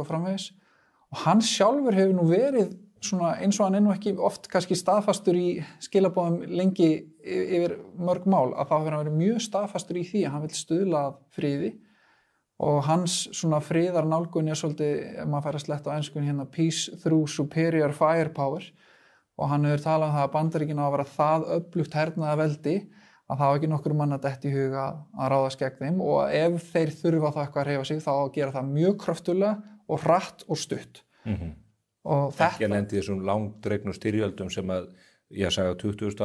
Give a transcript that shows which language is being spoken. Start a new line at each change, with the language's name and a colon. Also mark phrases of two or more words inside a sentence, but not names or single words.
Icelandic: framvegis og hann sjálfur hefur nú verið svona eins og hann er nú ekki oft kannski staðfastur í skilaboðum lengi yfir mörg mál að þá hefur hann verið mjög staðfastur í því að hann vill stuðla að friði og hans svona friðarnálgun er svolítið, ef maður fær að sletta á enskunni
English: peace through superior firepower
Icelandic: og hann hefur talað það að Bandaríkin á að vera það öflugt hernaðarveldi að það var ekki nokkur mann að detti í huga að ráðast gegn þeim og ef þeir þurfa þá eitthvað að hreyfa sig þá að gera það mjög kröftulega og hratt og stutt. Og þetta ekki að lendi þessum langdregnu styrjöldum sem að ég sagði að 20.